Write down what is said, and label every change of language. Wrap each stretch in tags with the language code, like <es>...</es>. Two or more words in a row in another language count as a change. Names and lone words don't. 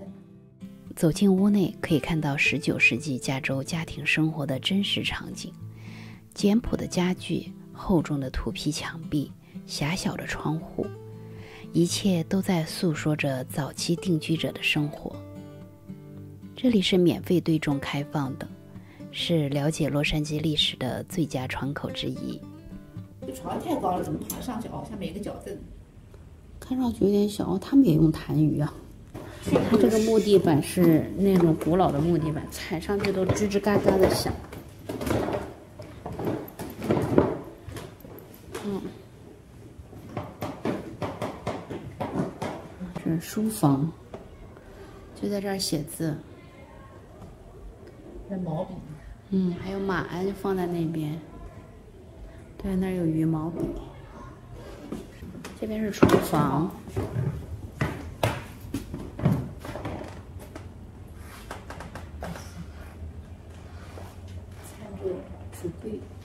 <zh>走進屋內，可以看到19世紀加州家庭生活的真實場景：簡樸的家具、厚重的土坯牆壁、狹小的窗戶，一切都在訴說着早期定居者的生活。這裡是免費對眾開放的，是了解洛杉磯歷史的最佳窗口之一。這床太高了，怎麼爬上去？哦，下面一個腳凳，看上去有點小哦。他們也用痰盂啊。它這個木地板是那種古老的木地板，踩上去都吱吱嘎嘎的響。這是書房，就在這兒寫字。那毛筆。還有馬鞍就放在那邊。对，那兒有羽毛筆。這邊是廚房。橱櫃。</zh>